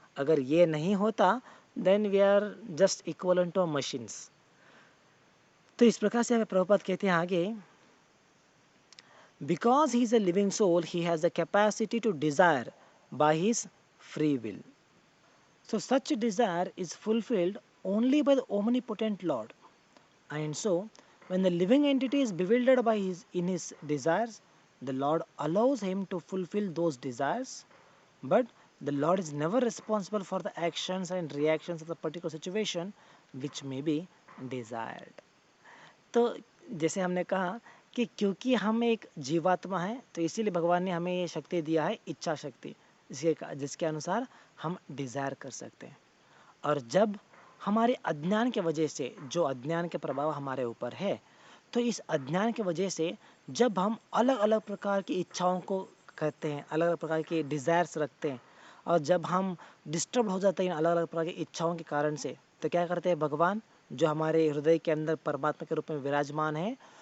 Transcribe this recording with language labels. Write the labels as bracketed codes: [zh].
[hi] अगर ये नहीं होता [en] Then we are just equal to machines. [hi] तो इस प्रकार से हमें प्रभुपाद कहते हैं आगे, [en] Because he is a living soul he has the capacity to desire by his free will. So such desire is fulfilled only by the omnipotent Lord. And so when the living entity is bewildered by his desires, the Lord allows him to fulfill those desires, but the Lord is never responsible for the actions and reactions of the particular situation which may be desired. [hi] तो जैसे हमने कहा कि क्योंकि हम एक जीवात्मा है, तो इसीलिए भगवान ने हमें ये शक्ति दिया है, इच्छा शक्ति, जिसके अनुसार हम डिज़ायर कर सकते हैं. और जब हमारे अज्ञान के वजह से, जो अज्ञान के प्रभाव हमारे ऊपर है, तो इस अज्ञान के वजह से जब हम अलग अलग प्रकार की इच्छाओं को करते हैं, अलग अलग प्रकार के डिज़ायर्स रखते हैं, और जब हम डिस्टर्ब हो जाते हैं अलग अलग प्रकार की इच्छाओं के कारण से, तो क्या करते हैं भगवान, जो हमारे हृदय के अंदर परमात्मा के रूप में विराजमान है,